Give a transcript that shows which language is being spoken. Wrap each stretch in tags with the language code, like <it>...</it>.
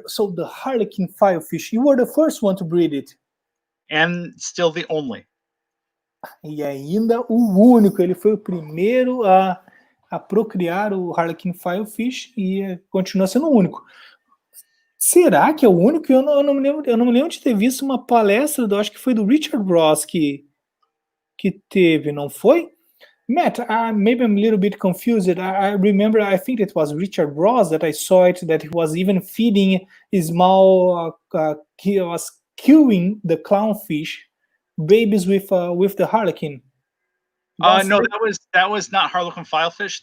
<en>So the harlequin filefish, you were the first one to breed it. And still the only.</en> <pt>E ainda o único, ele foi o primeiro a procriar o harlequin filefish e continua sendo o único. Será que é o único? Eu não me lembro de ter visto uma palestra, acho que foi do Richard Ross que teve, não foi?</pt> <en>Matt, maybe I'm a little bit confused. I remember, I think it was Richard Ross that I saw it, that he was even feeding a small, he was queuing the clownfish babies with the harlequin. No, that was not harlequin filefish.</en>